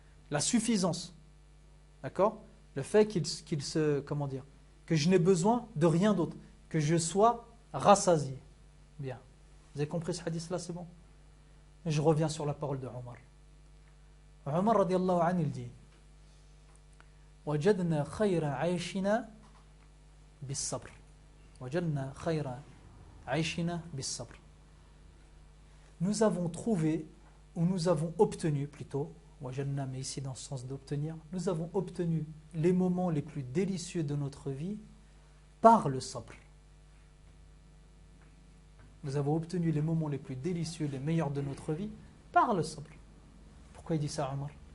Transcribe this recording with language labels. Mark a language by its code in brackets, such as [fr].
[fr] La suffisance, d'accord? Le fait que je n'ai besoin de rien d'autre, que je sois rassasié. Bien. Vous avez compris ce hadith-là, c'est bon? Je reviens sur la parole de Omar. Omar radiallahu anhu, il dit [ar] وَجَدْنَا خَيْرَ عَيْشِنَا بِالصَّبْرِ وَجَدْنَا خَيْرَ عَيْشِنَا بِالصَّبْرِ. [fr] Nous avons trouvé, ou nous avons obtenu plutôt, mais ici dans le sens d'obtenir, nous avons obtenu les moments les plus délicieux de notre vie par le sabr. Nous avons obtenu les moments les plus délicieux, les meilleurs de notre vie Par le sabr. Pourquoi il dit ça, Omar?